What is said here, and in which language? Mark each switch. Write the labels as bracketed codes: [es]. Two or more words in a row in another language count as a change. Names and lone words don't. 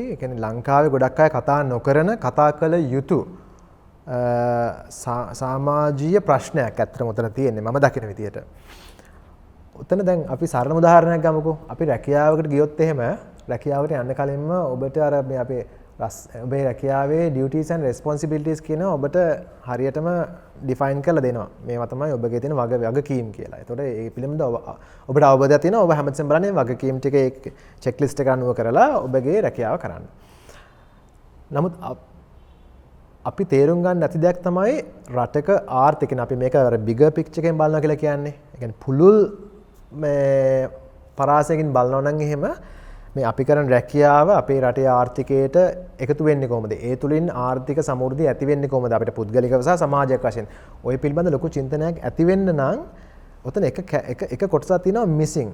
[si] ඒ කියන්නේ ලංකාවේ ගොඩක් අය කතා නොකරන කතා කළ යුතු සමාජීය ප්‍රශ්නයක් ඇත්තටම උතන තියෙන්නේ මම දකින විදියට. උතන දැන් අපි සරල උදාහරණයක් ගමුකෝ. අපි රැකියාවකට ගියොත් එහෙම රැකියාවට යන්න කලින්ම ඔබට අර මේ අපේ ඔබේ රැකියාවේ [en] duties and responsibilities [si] කියන ඔබට හරියටම define කරලා දෙනවා. මේවා තමයි ඔබගේ තියෙන වගකීම් කියලා. ඒතකොට ඒ පිළිබඳව ඔබට අවබෝධයක් තියෙනවා. ඔබ හැමතිස්සෙම බලන්නේ වගකීම් ටික ඒ checklist එක අනුව කරලා ඔබගේ රැකියාව කරන්න. නමුත් අපි තේරුම් ගන්න නැති දෙයක් තමයි රටක ආර්ථිකය. අපි මේක අර [en] bigger picture [si] එකෙන් බලනවා කියලා කියන්නේ. ඒ කියන්නේ පුළුල් මේ පරාසයකින් බලනවා නම් එහෙම මේ අපි කරන රැකියාව අපේ රටේ ආර්ථිකයට එකතු වෙන්නේ කොහොමද? ඒ තුලින් ආර්ථික සමෘද්ධිය ඇති වෙන්නේ කොහොමද? අපිට පුද්ගලිකව සහ සමාජයක් වශයෙන්. ওই පිළිබඳ ලොකු චින්තනයක් ඇති වෙන්න නම් ඔතන එක කොටසක් තියෙනවා මිසිං.